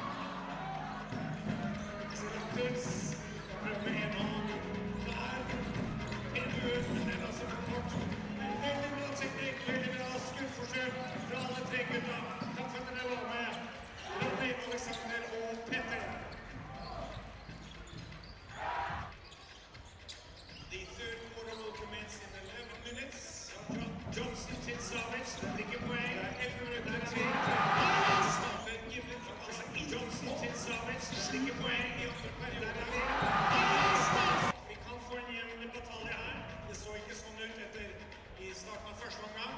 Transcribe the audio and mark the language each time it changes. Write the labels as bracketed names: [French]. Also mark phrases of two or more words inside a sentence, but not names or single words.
[Norwegian] Puls. Prøv med en hånd. Der. En bue, men den er også for kort. Men veldig bra teknikk, veldig bra skuddforsøk fra alle tre gutta. Takk for at dere var med. Ronny, Alexander og Petter. [English] The third quarter will commence in 11 minutes. [Norwegian] Johnson til Savic, det blir ikke poeng. 11 minutter til. Gimle fra Johnson til Savic, det blir ikke poeng i andre periode. Vi kan få en jevn batalje her. Det så ikke sånn ut etter i starten av første omgang.